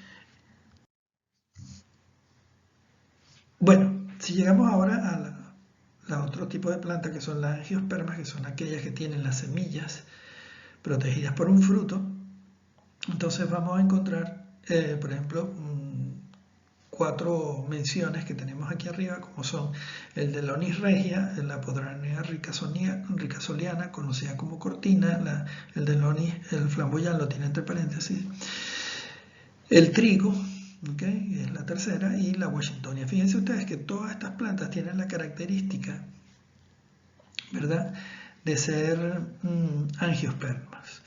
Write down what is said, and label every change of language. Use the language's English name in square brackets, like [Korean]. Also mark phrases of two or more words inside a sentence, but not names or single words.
[Spanish] Bueno, si llegamos ahora a la otro tipo de planta, que son las angiospermas, que son aquellas que tienen las semillas protegidas por un fruto, entonces vamos a encontrar, por ejemplo, 4 menciones que tenemos aquí arriba, como son el de la Onis regia, la Podranea ricasoliana, conocida como cortina, el de Onis, el flamboyán lo tiene entre paréntesis, el trigo, ¿okay? Es la tercera, y la Washingtonia. Fíjense ustedes que todas estas plantas tienen la característica, ¿verdad?, de ser angiospermas.